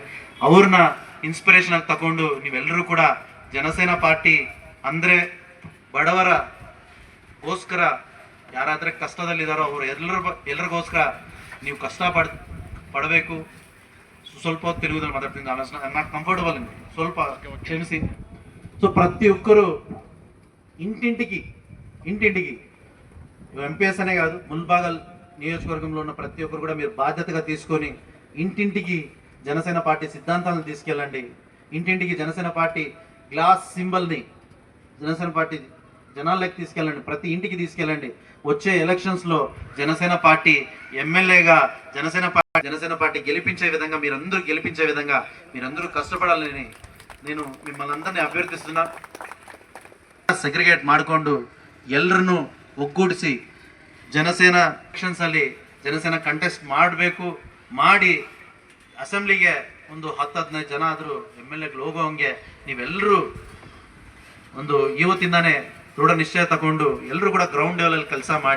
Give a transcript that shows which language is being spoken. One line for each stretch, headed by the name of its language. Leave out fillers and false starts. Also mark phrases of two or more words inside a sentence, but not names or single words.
Kannada: ಅವ್ರನ್ನ ಇನ್ಸ್ಪಿರೇಷನ್ ಆಗಿ ತಗೊಂಡು ನೀವೆಲ್ಲರೂ ಕೂಡ ಜನಸೇನಾ ಪಾರ್ಟಿ ಅಂದ್ರೆ ಬಡವರಗೋಸ್ಕರ, ಯಾರಾದ್ರೆ ಕಷ್ಟದಲ್ಲಿದ್ದಾರೋ ಅವರು ಎಲ್ಲರಿಗೋಸ್ಕರ ನೀವು ಕಷ್ಟ ಪಡಬೇಕು. ಸ್ವಲ್ಪ ಹೊತ್ತು ತೆಲುಗುದಲ್ಲಿ ಮಾತಾಡ್ತೀನಿ,
English: not comfortable,
Kannada: ಸ್ವಲ್ಪ ಕ್ಷಮಿಸಿ.
Telugu: ಸೊ ప్రతి ఒక్కరు ఇంటింటికి MPS అనే కాదు, ముల్బాగల్ నియోజకవర్గంలో ఉన్న ప్రతి ఒక్కరు కూడా మీరు బాధ్యతగా తీసుకొని ఇంటింటికి జనసేన పార్టీ సిద్ధాంతాలను తీసుకెళ్ళండి. ఇంటింటికి జనసేన పార్టీ
English: glass symbol
Telugu: జనసేన పార్టీ జనాల్లోకి తీసుకెళ్ళండి, ప్రతి ఇంటికి తీసుకెళ్ళండి. వచ్చే ఎలక్షన్స్లో జనసేన పార్టీ ఎమ్మెల్యేగా జనసేన పార్టీ గెలిపించే విధంగా, మీరందరూ కష్టపడాలని నేను మిమ్మల్ని అందరినీ అభ్యర్థిస్తున్నా.
Kannada: ಸೆಗ್ರಿಗೇಟ್ ಮಾಡಿಕೊಂಡು ಎಲ್ಲರನ್ನೂ ಒಗ್ಗೂಡಿಸಿ ಜನಸೇನಾ ಎಲೆಕ್ಷನ್ಸ್ ಅಲ್ಲಿ ಜನಸೇನಾ ಕಂಟೆಸ್ಟ್ ಮಾಡಿ ಅಸೆಂಬ್ಲಿಗೆ ಒಂದು 10-15 ಜನ ಆದರೂ MLAಗಳು ಹೋಗೋಂಗೆ ನೀವೆಲ್ಲರೂ ಒಂದು ಇವತ್ತಿಂದಾನೇ ದೃಢ ನಿಶ್ಚಯ ತಗೊಂಡು ಎಲ್ಲರೂ ಕೂಡ
English: ground level
Kannada: ಕೆಲಸ ಮಾಡಿ.